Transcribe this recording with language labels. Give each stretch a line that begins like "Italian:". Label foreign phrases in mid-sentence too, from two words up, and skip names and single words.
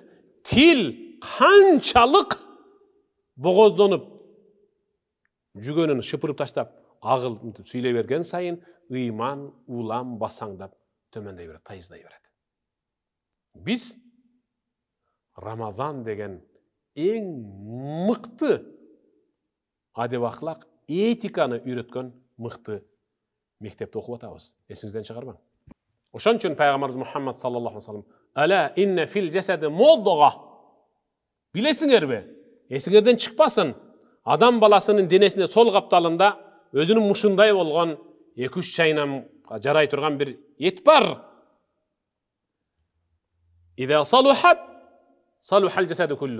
Kyrgyz: Тил канчалык богоздонуп, жүгөнүн шыпырып таштап, агылып сүйлөй берген сайын, ыйман улам басаңдап төмөндөй берет, тайыздай берет. Биз Рамазан деген эң мыкты адеп ахлак, этиканы үйрөткөн мыкты мектепте окуп атабыз. Эсиңизден чыгарбаң. Ошон үчүн Пайгамбарыбыз Мухаммад
Arabic: صلى الله عليه وسلم "ألا إن في الجسد مضغة."
Kyrgyz: Билесиңерби? Эсиңерден чыкпасын. Адам баласынын денесинде сол капталында өзүнүн мушундай болгон 2-3 чайнамга жарай турган бир эт бар.
Arabic: إذا صلحت صلح الجسد كله.